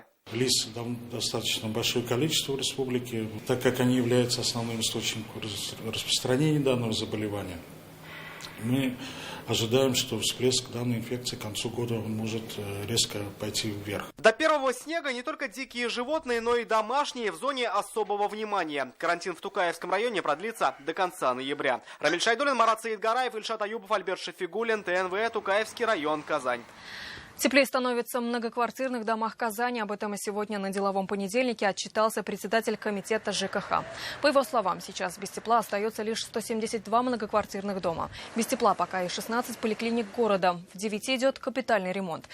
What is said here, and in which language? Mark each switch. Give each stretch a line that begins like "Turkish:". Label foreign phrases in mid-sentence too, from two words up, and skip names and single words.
Russian: Лис достаточно большое количество в республике, так как они являются основным источником распространения данного заболевания. Мы ожидаем, что всплеск данной инфекции к концу года может резко пойти вверх. До первого снега не только дикие животные, но и домашние в зоне особого внимания. Карантин в Тукаевском районе продлится до конца ноября. Рамиль Шайдуллин, Марат Саидгараев, Ильшат Аюбов, Альберт Шафигуллин, ТНВ, Тукаевский район, Казань. Теплее становится в многоквартирных домах Казани. Об этом и сегодня на деловом понедельнике отчитался председатель комитета ЖКХ. По его словам, сейчас без тепла остается лишь 172 многоквартирных дома. Без тепла пока и 16 поликлиник города. В 9 идет капитальный ремонт.